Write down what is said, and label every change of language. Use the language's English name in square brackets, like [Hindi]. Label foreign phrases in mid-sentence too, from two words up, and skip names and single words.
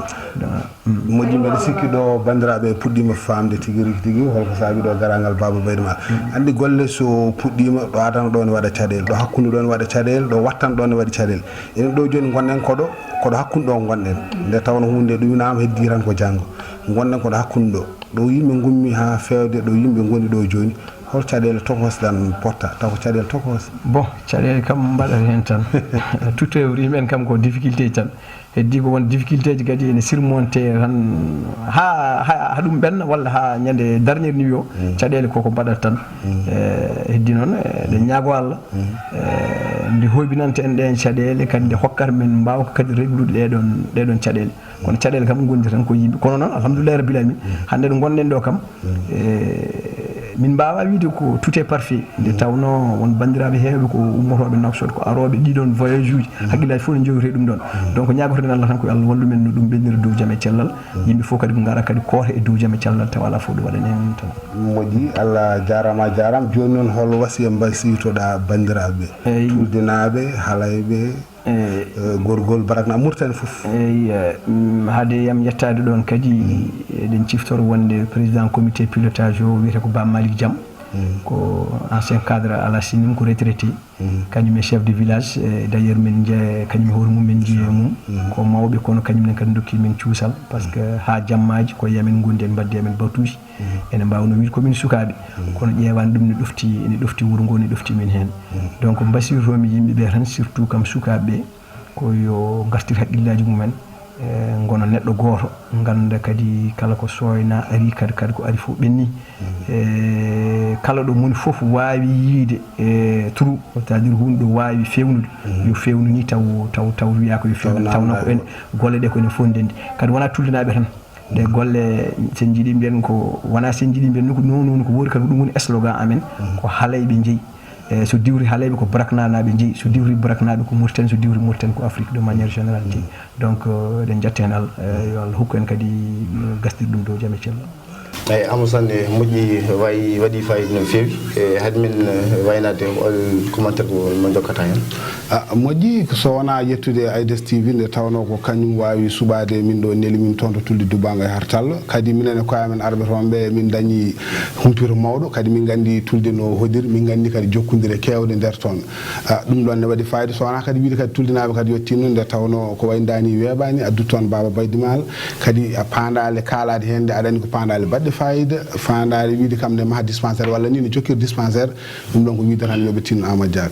[Fula] moƴƴi mbeɗa sikki ɗo bandiraɓe puɗɗima famde tigui holko saabi ɗo garangal Baba Baydy Mal andi golle so puɗɗima ɗo adana ɗo ne waɗa caɗele ɗo hakkude ɗo ne waɗa caɗele ɗo wattan ɗo ne waɗi caɗele enen ɗo joni gonɗen koɗo hakkude ɗo gonɗen nde tawno hunde ɗuminama heddi tan ko janggo gonɗen koɗo hakkude ɗo yimɓe gummi ha fewde ɗo yimɓe goni ɗo joni hol caɗele tokosɗan potta taw ko caɗele tokos bon caɗele kam mbaɗata hen tan tout yimɓen kam ko difficulté tan heddi ko won difficulté ji kadi ene surmonté tan ha ɗum ɓenna walla ha ñande dernier nuit o caɗele koko mbaɗata tan heddi noon eɗen ñaago Allah nde hoybinanta en ɗen caɗele kadi nde hokkata men mbawka kadi reglude ɗeɗon caɗele kono caɗele kam gondi tan ko yimɓe kono noon [Arabic] الحمد لله رب العالمين [Fula] hande ɗo gonɗen ɗo kam min mbawa wiide ko [French] tout est parfait [Fula] nde tawno won bandiraɓe heewɓe ko ummotoɓe noksot ko aroɓe ɗiɗon voyage uji haqqillaji fof ne jowite ɗum ɗon donc ñagotoɗen Allah tan ko Allah wallu men no ɗum ɓennira dow jaam e cellal yimɓe fof kadi ko gara kadi koota e dow jaam e cellal taw ala fof ɗum waɗan en tan moƴƴi Allah jarama joni noon hol wasiya mbasiytoɗa bandiraɓe tuldinaɓe halayɓe gorgol barakna Mauritanie fof eyi haade yam yettade ɗon kadi eɗen ciftoro wonde président comité pilotage o wiyete ko Ba Malick Diam ko [French] ancien cadre à la sinim [Fula] ko retraité kañum e chef de village [French] d' ailleurs [Fula] min jee kañum e hoore mum min jiye mum ko mawɓe kono kañumne kadi dokki min cuusal [French] par ce que [Fula] ha jammaji ko yamin gondi en mbaddi amen batuji ene mbawno wiide komin sukaɓe kono ƴewani ɗum ne ɗofti wuuro ngo ne ɗofti min hen donc mbasirtomi yimɓeɓe tan surtout kam sukaɓeɓe ko yo gartir haqqillaji mumen gono neɗɗo goto ganda kadi kala ko soyna ari kadi ko ari fof ɓenni kala ɗo moni foof wawi yiide trou [French] c'est à dire [Fula] hunde ɗo wawi fewnude yo fewnu ni taw wiya ko yo fewnu tawno ko en golle ɗe ko ene fondendi kadi wona tuldinaɓe tan de golle sen jiiɗi mbiyen ko wona sen jiiɗi mbiyen ko non ko wori kadi ɗum woni slogan amen ko haalayɓe jeeyi so diwri haalayɓe ko braknanaɓe jeeyi so diwri braknaɓe ko Mauritanie so diwri Mauritanie ko [French] Afrique de manière générale [Fula] jeeyi donc eɗen jetta hen Allah yo Allah hokku en kadi gasdir ɗum dow jaam e cellal eyi Amadou Sané moƴƴi waɗi fayida no feewi e hade min waynade commentaire mo jokkata hen moƴƴi so wona yettude AIDS TV nde tawno ko kañum wawi suɓade min ɗo neli min toon to tulli Dubaga e hartallo kadi minen e koyamen arɓe toon ɓe min dañi humpito mawɗo kadi min gandi tulde no hodiri min gandi kadi jokkodire kewde nder toon ɗum ɗon ne waɗi fayida so wona kadi wiide kadi tuldinaɓe kadi yettinno nde tawno ko waydani weeɓani addu toon Baba Baydy Mal kadi a pandale kalade hen nde aɗa andi ko pandale baɗɗe fayida fandare wiide kam nde maha dispensaire walla ni ne jokkir dispensaire ɗum ɗon ko wiide tan yoɓe tinno Amadou Diack